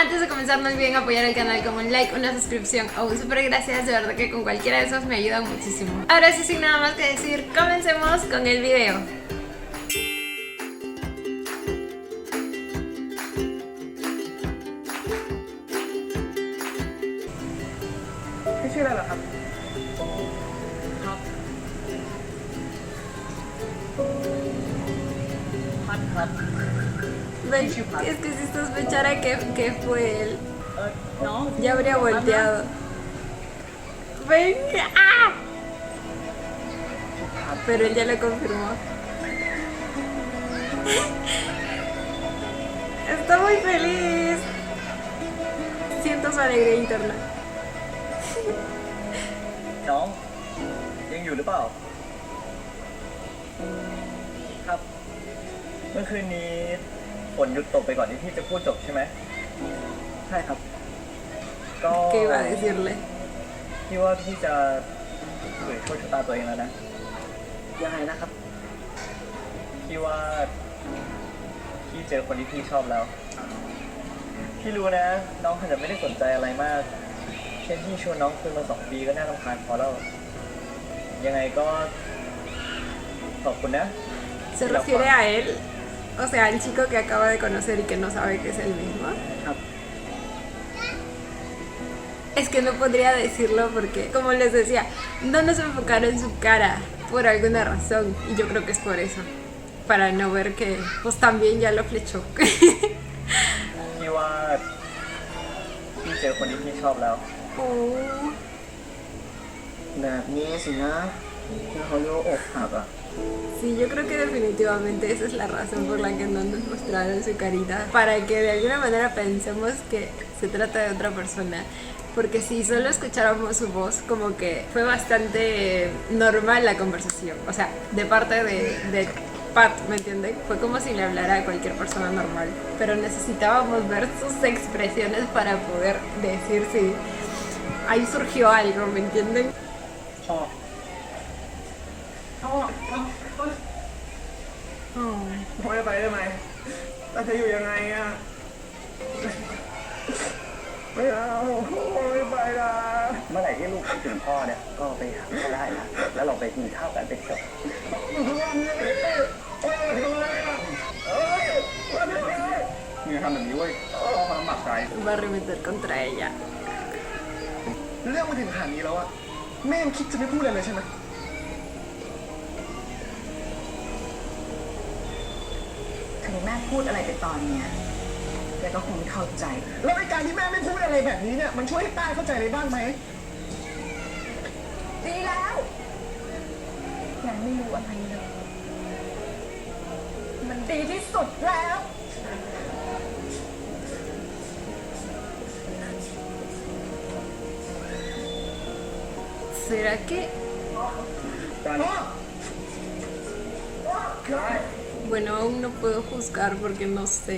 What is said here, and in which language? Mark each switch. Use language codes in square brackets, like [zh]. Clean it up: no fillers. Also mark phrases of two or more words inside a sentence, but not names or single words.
[es] Antes de comenzar, no olviden apoyar el canal con un like, una suscripción o un súper gracias, de verdad que con cualquiera de esos me ayudan muchísimo. Ahora sí, sin nada más que decir, comencemos con el video. [th] ¿Qué ชื่ออะไรเหรอครับ [es] Ven, es que si sospechara que fue él, [th] น้อง [es] ya habría volteado. Ven, ¡ah! Pero él ya lo confirmó. Está muy feliz. Siento su alegría interna. [th] น้องยังอยู่หรือเปล่าครับเมื่อคืนนี้ฝนหยุดตกไปก่อนที่พี่จะพูดจบใช่ไหมใช่ครับก็ [es] ¿Qué iba a decirle? [th] พี่ว่าพี่จะเผยโชคชะตาตัวเองแล้วนะยังไงนะครับพี่ว่าพี่เจอคนที่พี่ชอบแล้วพี่รู้นะน้องอาจจะไม่ได้สนใจอะไรมากเช่นที่ชวนน้องคุยมา2 ปีก็น่ารำคาญพอแล้วยังไงก็ขอบคุณนะ [es] ¿Se refiere a él? O sea, al chico que acaba de conocer y que no sabe que es el mismo. [th] ครับ [es] Es que no podría decirlo porque, como les decía, no nos enfocaron en su cara por alguna razón. Y yo creo que es por eso. Para no ver que, pues también ya lo flechó. [th] พี่ว่าพี่เจอคนที่พี่ชอบแล้ว Oh. แบบนี้สินะที่เขาเรียกว่าอกหักอ่ะ [es] Sí, yo creo que definitivamente esa es la razón por la que no nos mostraron su carita. Para que de alguna manera pensemos que se trata de otra persona. Porque si solo escucháramos su voz, como que fue bastante normal la conversación. O sea, de parte de Pat, ¿me entienden? Fue como si le hablara a cualquier persona normal. Pero necesitábamos ver sus expresiones para poder decir si ahí surgió algo, ¿me entienden? [th] ชอบ Oh. ไม่ไปได้ไหมแต่จะอยู่ยังไงอ่ะไม่เอาไม่ไปนะเมื่อไหร่ที่ลูกคิดถึงพ่อเนี่ยก็ไปหาก็ได้นะแล้วเราไปกินข้าวกันไปเที่ยวมึงทำแบบนี้เว้ยพ่อเขาลำบากใจ [es] Va a arremeter contra ella. [th] เรื่องมาถึงขนาดนี้แล้วอะแม่ยังคิดจะไม่พูดอะไรเลยใช่ไหมถึงแม่พูดอะไรไปตอนเนี้ยแกก็คงไม่เข้าใจแล้วในการที่แม่ไม่พูดอะไรแบบนี้เนี่ยมันช่วยให้ต้าเข้าใจอะไรบ้างไหมดีแล้วยังไม่รู้อะไรเลยมันดีที่สุดแล้ว [es] ¿Será que...? Bueno, aún no puedo juzgar porque no sé.